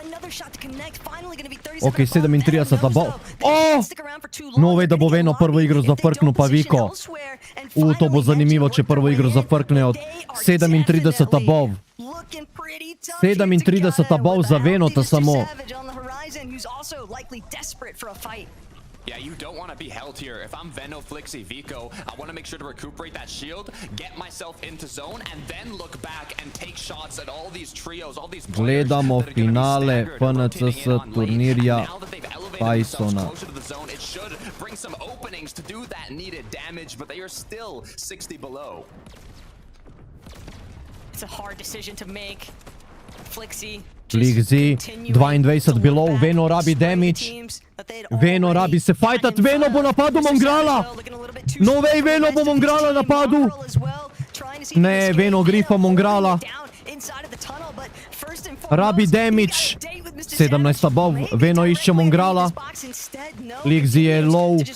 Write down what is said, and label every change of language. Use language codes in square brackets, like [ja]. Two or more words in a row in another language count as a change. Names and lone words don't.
[sl] Ok, 37 bov. O! No way, da bo Veno prvo igro zafrknil pa Viko. To bo zanimivo, če prvo igro zafrkne od 37 bov. 37 bov za Venota samo. [en] Yeah, you don't want to be held here. If I'm Veno, Flixi, Vico, I want to make sure to recuperate that shield, get myself into zone, and then look back and take shots at all these trios, all these players. [sl] Gledamo finale PNCS turnirja Taysona. [en] It should bring some openings to do that needed damage, but they are still 60 below. It's a hard decision to make. Flixi, Flixi, 22 below, [sl] Veno rabi damage. Veno rabi se fajtat, Veno bo napadel Mongrala! No way, Veno bo Mongrala napadel! Ne, Veno grifa Mongrala. Rabi damage. 17 bov, Veno išče Mongrala. Flixi je low.